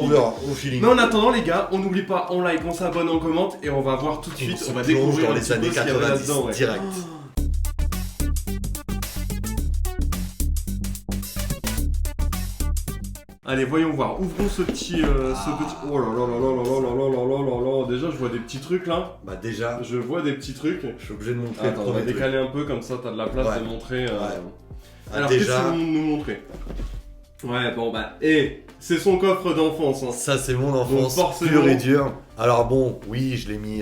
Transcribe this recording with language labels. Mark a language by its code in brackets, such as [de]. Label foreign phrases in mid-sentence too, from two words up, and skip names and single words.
[fr] feeling. verra au feeling. Mais en attendant, les gars, on n'oublie pas, on like, on s'abonne, on commente, et on va voir tout de suite, on va plonge découvrir dans un les petit peu années ce qu'il y avait 90 là-dedans. Ouais. direct. Allez, voyons voir. Ouvrons ce petit. Oh là là là là là là là là là là là. Déjà, je vois des petits trucs là. Bah déjà, Je vois des petits trucs. je suis obligé de montrer Attends, le on va premier truc. décaler un peu comme ça, t'as de la place Ouais. de montrer. Ah, Alors, qu'est-ce déjà, qu'ils vont nous montrer? Ouais, bon bah. C'est son coffre d'enfance. Hein. ça c'est mon enfance Donc, forcément- pure et dure. Alors bon, oui, je l'ai mis...